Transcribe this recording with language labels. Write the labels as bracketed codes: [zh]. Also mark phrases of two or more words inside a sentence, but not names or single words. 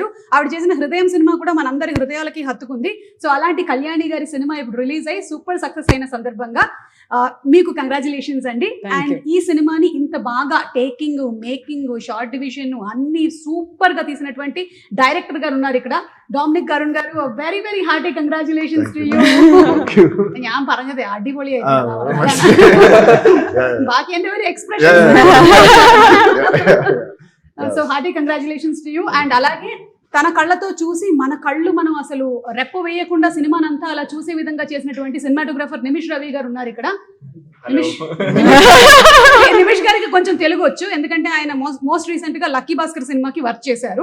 [te] ఆవిడ చేసిన హృదయం సినిమా కూడా మనందరి హృదయాలకి హత్తుకుంది. సో అలాంటి కళ్యాణి గారి సినిమా ఇప్పుడు రిలీజ్ అయ్యి [en] super success [te] అయిన సందర్భంగా మీకు కంగ్రాచులేషన్స్ అండి. అండ్ ఈ సినిమాని ఇంత బాగా టేకింగ్, మేకింగ్, [en] short division [te] అన్ని సూపర్ గా తీసినటువంటి డైరెక్టర్ గారు ఉన్నారు ఇక్కడ, ഡോമിനിക് അരുൺ గారు. [en] very very hearty congratulations to you. [ml] ഞാൻ പറഞ്ഞത് അടിപൊളിയായിരുന്നു. ബാക്കി എന്റെ ഒരു എക്സ്പ്രഷൻ. [en] సో hearty congratulations to you. [te] అండ్ అలాగే తన కళ్ళతో చూసి మన కళ్ళు మనం అసలు రెప్ప వేయకుండా సినిమానంతా అలా చూసే విధంగా చేసినటువంటి సినిమాటోగ్రాఫర్ నిమిష్ రవి గారు ఉన్నారు ఇక్కడ. నిమిష్ గారికి కొంచెం తెలుగు వచ్చు, ఎందుకంటే ఆయన [en] most recent [te] గా లక్కీ భాస్కర్ సినిమాకి వర్క్ చేశారు.